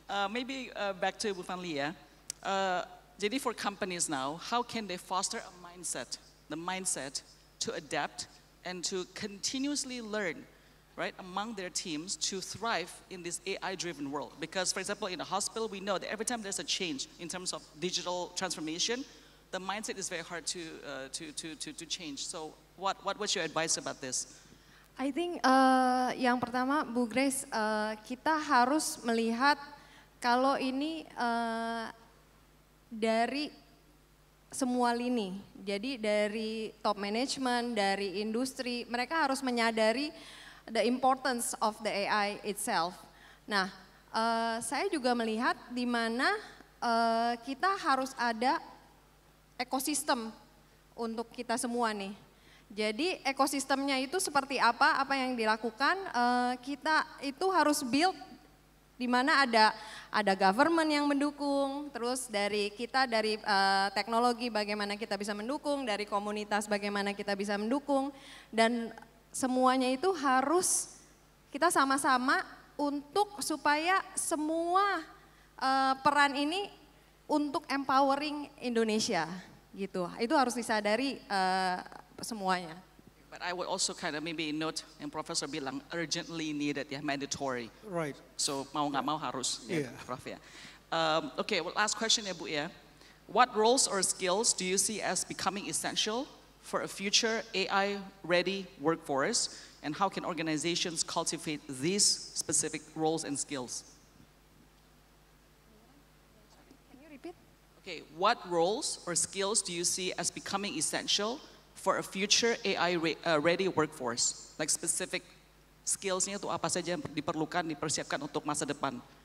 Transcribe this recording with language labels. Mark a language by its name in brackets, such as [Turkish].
[English] Maybe back to Bu Fanlia. Jadi for companies now, how can they foster the mindset to adapt and to continuously learn, right, among their teams to thrive in this AI-driven world? Because, for example, in a hospital, we know that every time there's a change in terms of digital transformation, the mindset is very hard to change. So what's your advice about this? I think [Indonesian] yang pertama Bu Grace, kita harus melihat kalau ini dari semua lini. Jadi dari top management, dari industri, mereka harus menyadari [English] the importance of the AI itself. [Indonesian] Nah, saya juga melihat di mana kita harus ada ekosistem untuk kita semua nih. Jadi ekosistemnya itu seperti apa yang dilakukan, kita itu harus build di mana ada government yang mendukung, terus dari kita dari teknologi bagaimana kita bisa mendukung, dari komunitas bagaimana kita bisa mendukung, dan semuanya itu harus kita sama-sama untuk supaya semua peran ini untuk empowering Indonesia gitu. Itu harus disadari semuanya. [English] But I would also kind of maybe note [Indonesian] yang Profesor bilang [English] urgently needed ya, mandatory. Right. [Indonesian] So mau nggak mau harus ya, [English] Yeah. Prof ya. Okay, well, last question ya Bu ya. What roles or skills do you see as becoming essential for a future AI-ready workforce, and how can organizations cultivate these specific roles and skills? Can you repeat? Okay, what roles or skills do you see as becoming essential for a future AI-ready workforce? [Indonesian] Like specific skills-nya itu apa saja yang diperlukan, dipersiapkan untuk masa depan?